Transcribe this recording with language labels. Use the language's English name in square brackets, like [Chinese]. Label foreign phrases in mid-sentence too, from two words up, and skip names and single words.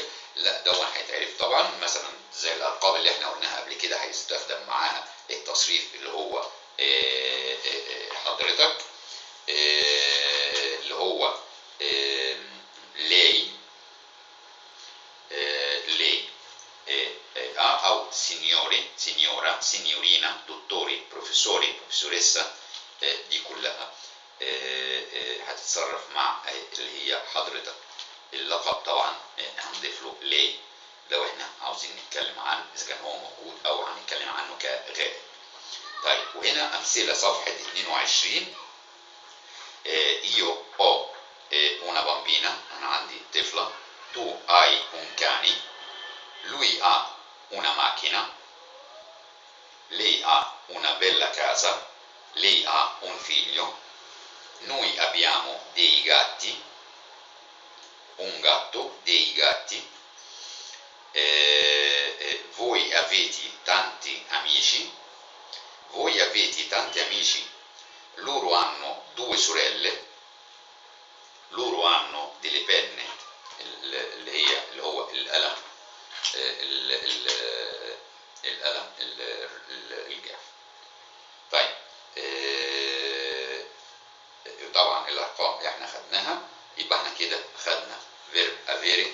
[Arabic] لا ده هيتعرف طبعا مثلا زي الارقام اللي احنا قلناها قبل كده هيستخدم معاها التصريف اللي هو حضرتك اللي هو لي او [Italian] signori signora signorina dottore professore professoressa, [Arabic] دي كلها هتتصرف مع اللي هي حضرتك. اللقب طبعا هنضيف له لي لو احنا عاوزين نتكلم عنه اذا كان هو موجود او هنتكلم عنه كغائب. طيب وهنا امثله صفحه 22. [Italian] io ho una bambina، [Arabic] انا عندي طفله. [Italian] tu hai un cane، lui ha una macchina، lei ha una bella casa، lei ha un figlio، noi abbiamo dei gatti، un gatto dei gatti، voi avete tanti amici، voi avete tanti amici، loro hanno 2 sorelle، loro hanno delle penne [Arabic] اللي هو القلم القلم الجاف. طيب طبعا الارقام احنا خدناها، يبقى احنا كده خدنا [Italian] verbo avere.